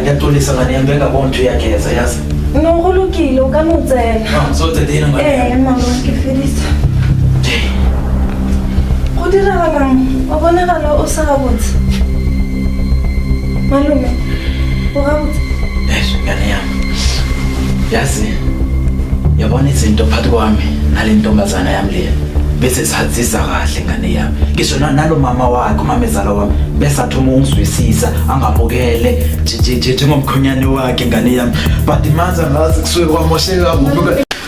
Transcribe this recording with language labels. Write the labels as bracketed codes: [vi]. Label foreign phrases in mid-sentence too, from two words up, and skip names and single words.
[zu] ngixolisa ngani yami ngengabona ukuthi uyageza yazi. [tn] No go lokile o ka mo tsena. So tse dina ngani. Mama ke fedisa. Go diragalang o bonagala o sa botse. Malume o ga botse. [zu] Ngani yami. Yazi yabona izinto phakathi kwami nale ntombazana yami le bese sihadzisa kahle ngane yami ngisho nalo mama wakhe umamezala wami bese athoma ungizwisisa angabukele njengomkhonyane wakhe ngane yami but manje ngazi kusuke kwamosheka kubuka